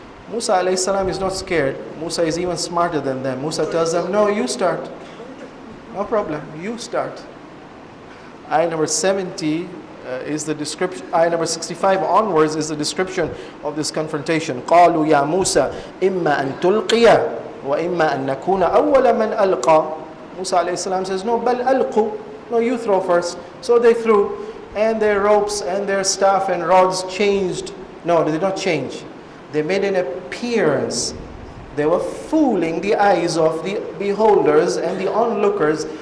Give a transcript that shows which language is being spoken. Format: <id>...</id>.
<en>Musa alayhi salam is not scared. Musa is even smarter than them. Musa tells them, no, you start. No problem, you start. Ayah number 70 is the description. Ayah number 65 onwards is the description of this confrontation.</en> <ar>قالوا يا موسى إما أن تلقي وإما أن نكون أول من ألقى.</ar> <en>Musa alayhi salam says, no,</en> <ar>بل ألقوا.</ar> <en>No, you throw first. So they threw, and their ropes and their staff and rods changed. No, they did not change. They made an appearance. They were fooling the eyes of the beholders and the onlookers.</en>